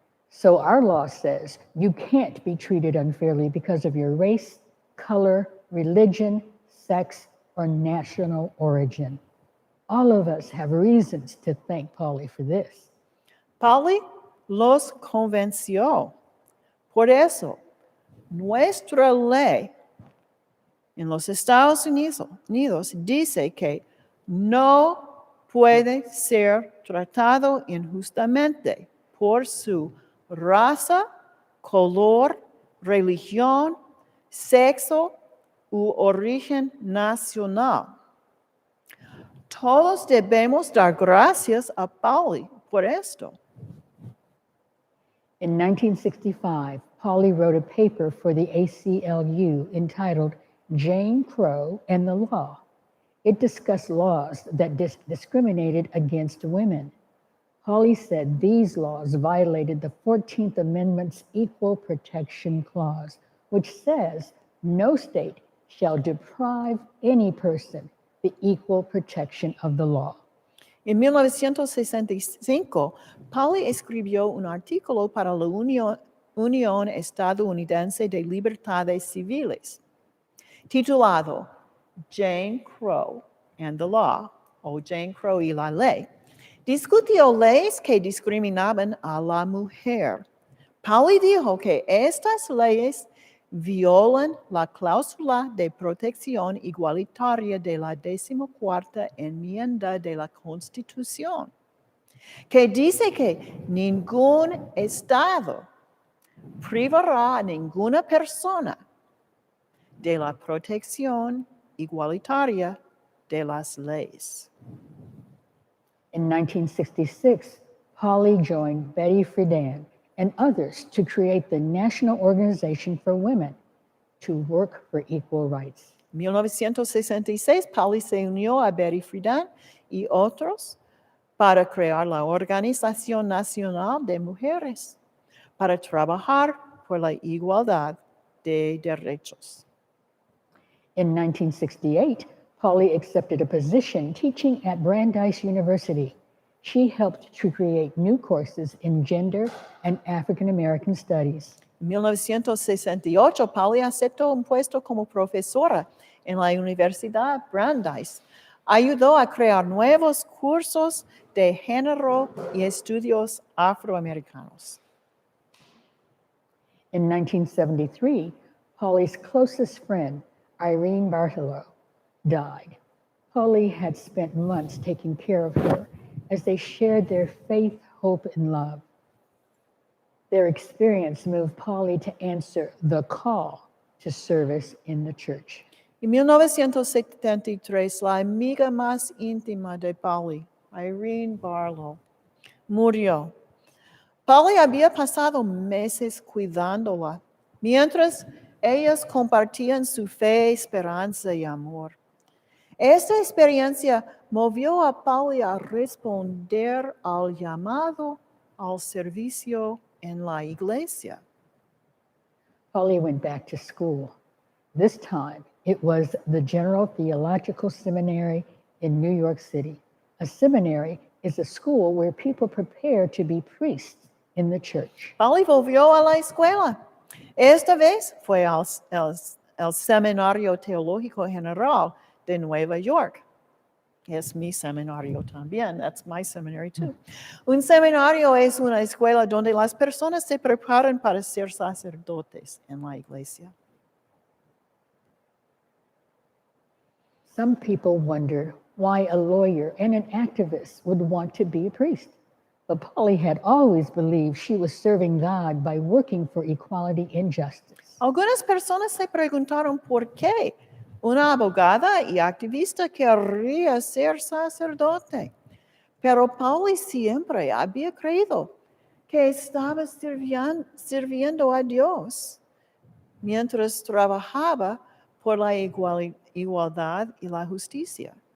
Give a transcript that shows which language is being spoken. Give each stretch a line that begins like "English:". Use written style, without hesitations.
English: So our law says you can't be treated unfairly because of your race, color, religion, sex, or national origin. All of us have reasons to thank Pauli for this.
Spanish: Pauli los convenció. Por eso, nuestra ley en los Estados Unidos dice que no puede ser tratado injustamente por su raza, color, religión, sexo u origen nacional. Todos debemos dar gracias a Pauli por esto.
English: In 1965, Pauli wrote a paper for the ACLU entitled Jane Crow and the Law. It discussed laws that discriminated against women. Pauli said these laws violated the 14th Amendment's Equal Protection Clause, which says no state shall deprive any person the equal protection of the law.
Spanish: En 1965, Pauli escribió un artículo para la Unión Estadounidense de Libertades Civiles, titulado Jane Crow and the Law, o Jane Crow y la Ley. Discutió leyes que discriminaban a la mujer. Pauli dijo que estas leyes violan la cláusula de protección igualitaria de la 14ª enmienda de la Constitución, que dice que ningún Estado privará a ninguna persona de la protección igualitaria de las leyes.
English: In 1966, Pauli joined Betty Friedan and others to create the National Organization for Women to work for equal rights.
Spanish: En 1966, Pauli se unió a Betty Friedan y otros para crear la Organización Nacional de Mujeres para trabajar por la igualdad de derechos.
English: In 1968, Pauli accepted a position teaching at Brandeis University. She helped to create new courses in gender and African American studies.
Spanish: En 1968, Pauli aceptó un puesto como profesora en la Universidad Brandeis. Ayudó a crear nuevos cursos de género y estudios afroamericanos.
English: In 1973, Pauli's closest friend, Irene Bartolo, died. Pauli had spent months taking care of her as they shared their faith, hope, and love. Their experience moved Pauli to answer the call to service in the church.
Spanish: En 1973, la amiga más íntima de Pauli, Irene Barlow, murió. Pauli había pasado meses cuidándola, mientras ellas compartían su fe, esperanza y amor. Esta experiencia movió a Pauli a responder al llamado al servicio en la iglesia.
English: Pauli went back to school. This time, it was the General Theological Seminary in New York City. A seminary is a school where people prepare to be priests in the church.
Spanish: Pauli volvió a la escuela. Esta vez fue al Seminario Teológico General de Nueva York. Es mi seminario también.
English: That's my seminary too.
Spanish: Un seminario es una escuela donde las personas se preparan para ser sacerdotes en la iglesia.
English: Some people wonder why a lawyer and an activist would want to be a priest. But Pauli had always believed she was serving God by working for equality and justice.
Spanish: Algunas personas se preguntaron por qué una abogada y activista querría ser sacerdote. Pero Pauli siempre había creído que estaba sirviendo a Dios mientras trabajaba por la igualdad y la justicia.